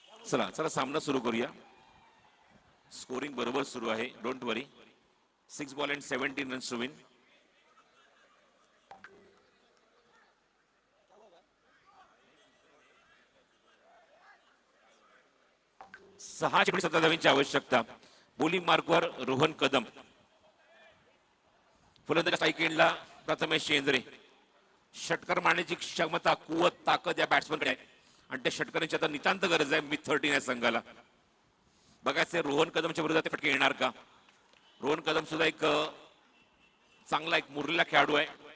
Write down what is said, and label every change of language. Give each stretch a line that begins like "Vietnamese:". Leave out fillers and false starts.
Marathi: चला चला सामना सुरू करूया. स्कोरिंग बरोबर सुरू आहे.
English: Don't worry. 6 ball and 17 runs to win.
Marathi: 6 चेंडू 17 धावांची आवश्यकता. बॉलिंग मार्कवर रोहन कदम. फलंदाज स्ट्राईक एंडला प्रथमेश शेंद्रे. षटकार मारण्याची क्षमता, कुवत, ताकद या बॅट्समनकडे आहे आणि त्या षटकारांची आता नितांत गरज आहे मिथ 13 या संघाला. बघायचं रोहन कदमच्या विरोधात ते फटके येणार का. रोहन कदम सुद्धा एक चांगला एक मुरलेला खेळाडू आहे.